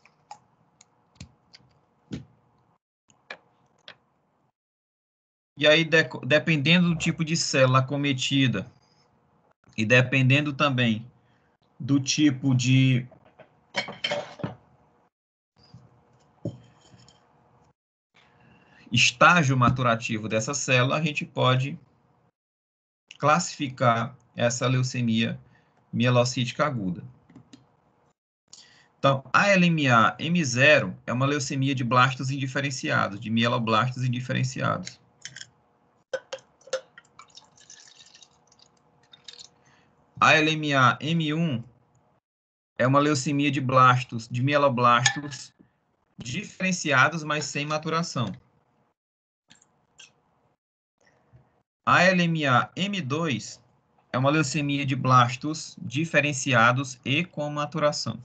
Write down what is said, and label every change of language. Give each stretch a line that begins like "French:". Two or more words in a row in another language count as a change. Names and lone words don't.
Portuguese: E aí, dependendo do tipo de célula acometida e dependendo também do tipo de estágio maturativo dessa célula, a gente pode classificar essa leucemia mielocítica aguda. Então, a LMA M0 é uma leucemia de blastos indiferenciados, de mieloblastos indiferenciados. A LMA M1 é uma leucemia de blastos, de mieloblastos diferenciados, mas sem maturação. A LMA M2 é uma leucemia de blastos diferenciados e com maturação.